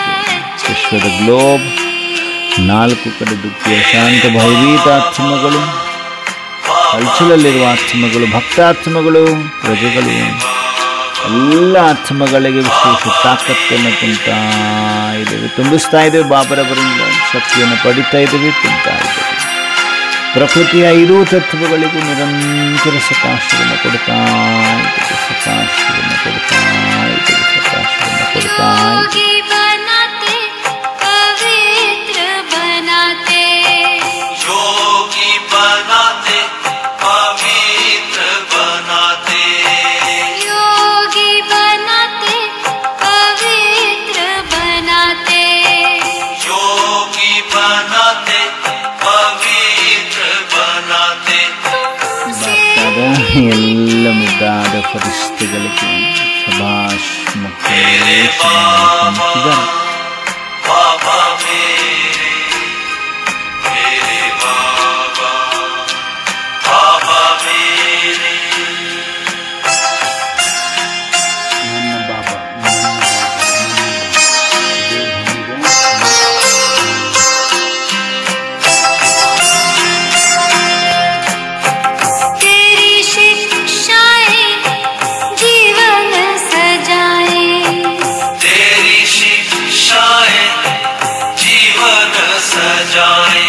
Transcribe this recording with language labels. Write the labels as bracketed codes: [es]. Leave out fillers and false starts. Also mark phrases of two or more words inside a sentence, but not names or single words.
[kn] ವಿಶ್ವದ ಗ್ಲೋಬ್ 4 ಕಡೆ ದುಃಖಿ ಶಾಂತ ಭಯಭೀತಾತ್ಮಗಳು, ಹಲ್ಚಲಲ್ಲಿರುವ ಆತ್ಮಗಳು, ಭಕ್ತಾತ್ಮಗಳು, ಪ್ರಜೆಗಳು, ಎಲ್ಲ ಆತ್ಮಗಳಿಗೆ ವಿಶೇಷ ತಾಕತ್ತನ್ನು ತುಂಬಿಸ್ತಾ ಇದ್ದೇವೆ. ಬಾಬರವರಿಂದ ಶಕ್ತಿಯನ್ನು ಪಡಿತಾ ಇದ್ದೇವೆ, ತುಂಬ್ತಾ ಇದ್ದೇವೆ. ಪ್ರಕೃತಿಯ 5 ತತ್ವಗಳಿಗೂ ನಿರಂತರ ಸಕಾಶವನ್ನು ಕೊಡ್ತಾ ಇದ್ದೇವೆ. ಸಕಾಶವನ್ನು ಕೊಡ್ತಾ ಇದ್ದೇವೆ. ಸಕಾಶವನ್ನು ಕೊಡ್ತಾ ಇದ್ದೇವೆ. [hi] योगी बनाते पवित्र बनाते योगी बनाते पवित्र बनाते योगी बनाते पवित्र बनाते योगी बनाते पवित्र बनाते [kn] ಬರ್ತಾದ ಎಲ್ಲ ಮುದ್ದಾದ ಫರಿಶ್ತೆಗಳಿಗೆ ಶಬಾಷ್ ಮಕ್ಕಳೇ, ಶಬಾಷ್ ಅಂತಿದ್ದಾರೆ. [hi] बाबा मेरे बाबा, बाबा मेरे [kn] ನನ್ನ ಬಾಬಾ, ನನ್ನ [hi] तेरी शिक्षाएं जीवन सजाए तेरी शिक्षाएं जीवन सजाए